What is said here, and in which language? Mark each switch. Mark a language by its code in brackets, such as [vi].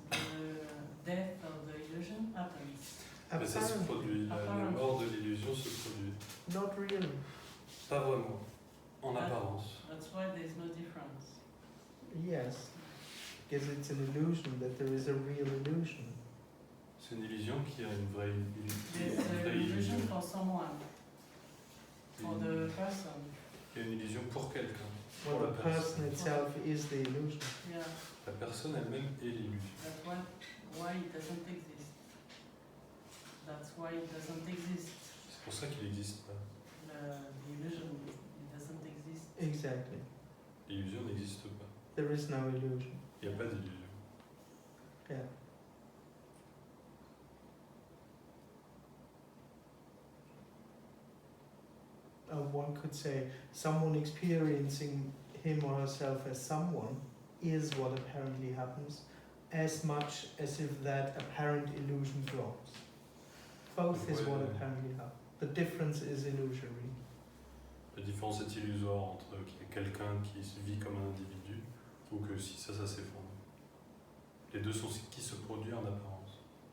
[en] The death of the illusion happens. [fr] Mais ça se produit. La mort de l'illusion se produit. [en] Not really. [fr] Pas vraiment. En apparence. [en] That's why there's no difference. Yes. Because it's an illusion that there is a real illusion. [fr] C'est une illusion qui a une vraie [en] There's an illusion for someone, for the person. [fr] Il y a une illusion pour quelqu'un. [en] Well, the [fr] la [en] person itself is the illusion. Yeah. [fr] La personne elle-même est l'illusion. [en] That's why it doesn't exist. That's why it doesn't exist. [fr] C'est pour ça qu'il n'existe pas. [en] The illusion, it doesn't exist. Exactly. [fr] L'illusion n'existe pas. [en] There is no illusion. [fr] Il n'y a pas d'illusion. [en] Yeah. One could say someone experiencing him or herself as someone is what apparently happens, as much as if that apparent illusion drops. Both is what apparently happens. The difference is illusory. [fr] La différence est illusoire entre quelqu'un qui vit comme un individu ou que si ça s'effondre. Les deux sont ce qui se produit en apparence.